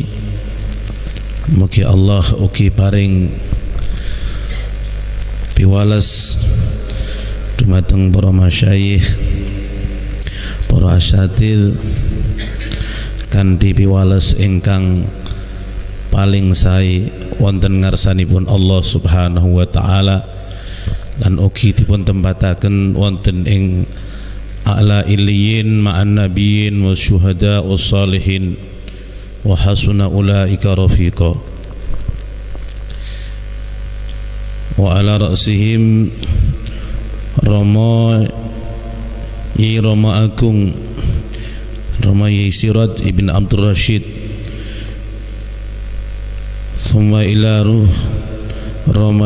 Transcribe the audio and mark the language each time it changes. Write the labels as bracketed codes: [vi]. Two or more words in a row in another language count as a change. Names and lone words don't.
[jv] Mugi Allah ugi paring piwales dumateng para masyayikh, para asatidz kanthi piwales ingkang paling sae wonten ngarsanipun Allah [ar] سبحانه وتعالى, [jv] lan ugi dipun tempataken wonten ing [ar] أعلى عليين مع النبيين والشهداء والصالحين وحسن أولئك رفيقا. وعلى رأسهم Rama Agung, Rama Sirat ibn Abdul Rashid, ثم إلى روح Rama